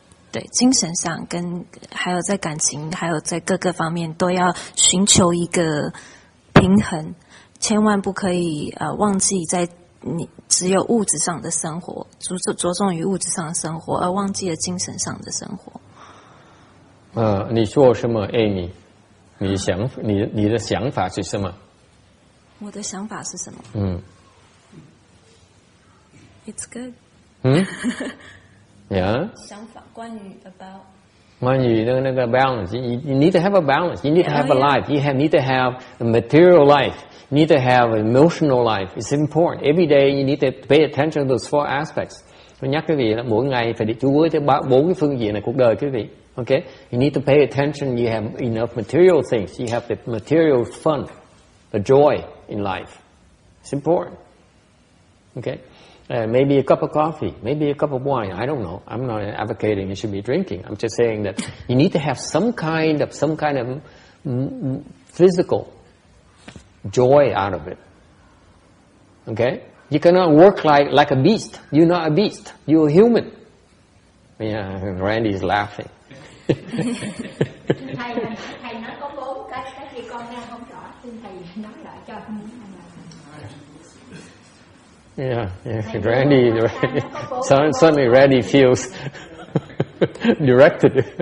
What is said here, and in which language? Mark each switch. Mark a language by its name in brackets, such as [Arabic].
[Chinese] 对精神上跟还有在感情，还有在各个方面都要寻求一个平衡，千万不可以忘记在你只有物质上的生活，着重于物质上的生活，而忘记了精神上的生活。你说什么 ，Amy？ 你的想法是什么？我的想法是什么？ [English] It's good。 Yeah。 [Chinese] 想法关于 [English] about。 [Chinese] 关于那个 [English] balance， you need to have a balance. You need to have a life. You need to have a material life. You need to have an emotional life. It's important. Every day you need to pay attention to those four aspects. [Vietnamese] Tôi nhắc quý vị là mỗi ngày phải chú ý tới 4 cái phương diện này cuộc đời quý vị. [English] Okay? You need to pay attention. You have enough material things. You have the material fun, the joy in life. It's important. Okay? Maybe a cup of coffee, maybe a cup of wine. I don't know. I'm not advocating you should be drinking. I'm just saying that you need to have some kind of physical joy out of it. Okay? You cannot work like a beast. You're not a beast. You're a human. Yeah, Randy is laughing. [Vietnamese] Thầy nói có 4 cái gì con nghe không rõ, xin thầy nói lại cho con. [English] Yeah. Randy suddenly Randy feels directed.